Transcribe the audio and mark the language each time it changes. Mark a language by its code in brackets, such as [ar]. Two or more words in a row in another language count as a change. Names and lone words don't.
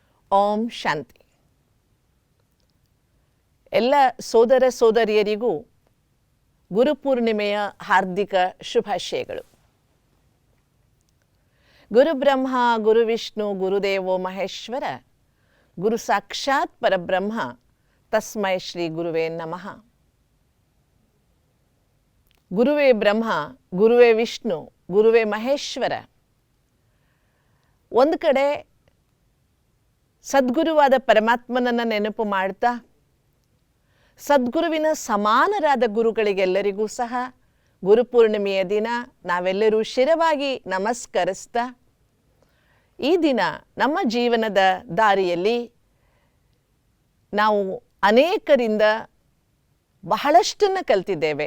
[sa] ಓಂ ಶಾಂತಿ. [kn] ಎಲ್ಲ ಸೋದರ ಸೋದರಿಯರಿಗೂ ಗುರುಪೂರ್ಣಿಮೆಯ ಹಾರ್ದಿಕ ಶುಭಾಶಯಗಳು. [sa] ಗುರು ಬ್ರಹ್ಮ ಗುರು ವಿಷ್ಣು ಗುರುದೇವೋ ಮಹೇಶ್ವರ ಗುರು ಸಾಕ್ಷಾತ್ ಪರಬ್ರಹ್ಮ ತಸ್ಮೈ ಶ್ರೀ ಗುರುವೇ ನಮಃ. [kn] ಗುರುವೇ ಬ್ರಹ್ಮ, ಗುರುವೇ ವಿಷ್ಣು, ಗುರುವೇ ಮಹೇಶ್ವರ. ಒಂದು ಕಡೆ ಸದ್ಗುರುವಾದ ಪರಮಾತ್ಮನನ್ನು ನೆನಪು ಮಾಡ್ತಾ, ಸದ್ಗುರುವಿನ ಸಮಾನರಾದ ಗುರುಗಳಿಗೆಲ್ಲರಿಗೂ ಸಹ ಗುರುಪೂರ್ಣಿಮೆಯ ದಿನ ನಾವೆಲ್ಲರೂ ಶಿರವಾಗಿ ನಮಸ್ಕರಿಸ್ತಾ, ಈ ದಿನ ನಮ್ಮ ಜೀವನದ ದಾರಿಯಲ್ಲಿ ನಾವು ಅನೇಕರಿಂದ ಬಹಳಷ್ಟನ್ನು ಕಲ್ತಿದ್ದೇವೆ.